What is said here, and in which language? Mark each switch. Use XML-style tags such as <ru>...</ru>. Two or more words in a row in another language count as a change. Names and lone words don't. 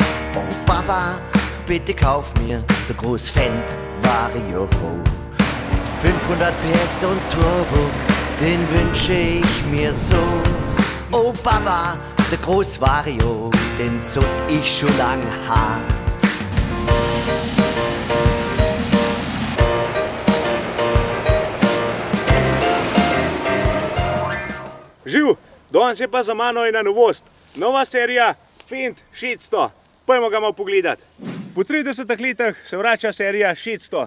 <de>Oh Papa, bitte kauf mir der Großfendt Vario. Mit 500 PS und Turbo, den wünsche ich mir so. Oh Papa, der Großvario, den sollt ich schon lang haben.</de> <sl>Živ, danes je pa za mano ena novost. Nova serija Fendt 600. Pojmo ga malo pogledati. Po 30 letih se vrača serija 600.</sl>